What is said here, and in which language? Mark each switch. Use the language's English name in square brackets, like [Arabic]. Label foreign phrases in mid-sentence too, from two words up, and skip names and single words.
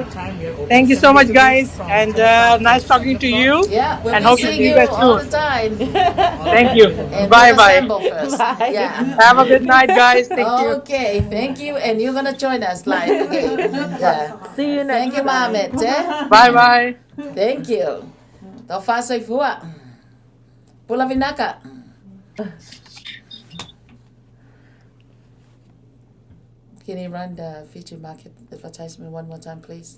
[English] Thank you so much, guys, and nice talking to you. Yeah, we'll And be hope to seeing see you you guys all the soon. time. Thank you. And Bye we'll bye. assemble first. Bye. Yeah. Have a good night, guys. Thank you. Okay, thank you. And you're gonna join us live again. Yeah. See you next Thank you, time. Mohammed. Bye bye. Thank you. [Samoan] Tofa Soifua. [Fijian] Pula Vinaka. [English] Can you run the Fiji Market advertisement one more time, please?